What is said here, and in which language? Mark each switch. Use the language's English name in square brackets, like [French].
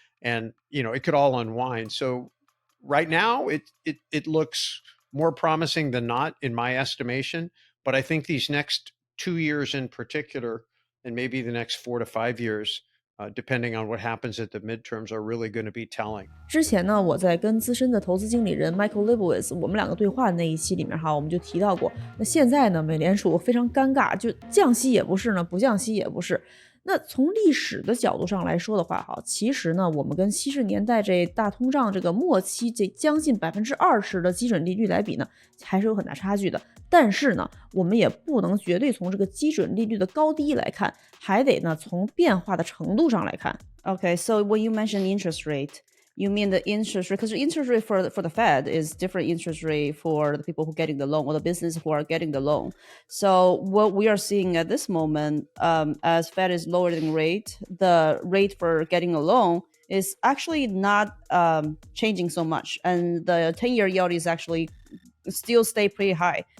[English] And it could all unwind. So right now it looks more promising than not, in my estimation. But I think these next 2 years in particular, and maybe the next 4 to 5 years, depending on what happens at the midterms, are really going to be telling. [Chinese] 之前呢，我在跟资深的投资经理人 Michael Lebowitz 我们两个对话的那一期里面哈，我们就提到过，那现在呢，美联储非常尴尬，就降息也不是呢，不降息也不是。那从历史的角度上来说的话，哈，其实呢，我们跟70年代这大通胀这个末期这将近20%的基准利率来比呢，还是有很大差距的。但是呢，我们也不能绝对从这个基准利率的高低来看，还得呢从变化的程度上来看。 [English] Okay, so when you mention interest rate, you mean the interest rate, because the interest rate for the Fed is different interest rate for the people who are getting the loan or the business who are getting the loan. So what we are seeing at this moment, as Fed is lowering rate, the rate for getting a loan is actually not changing so much, and the 10-year yield is actually still stay pretty high.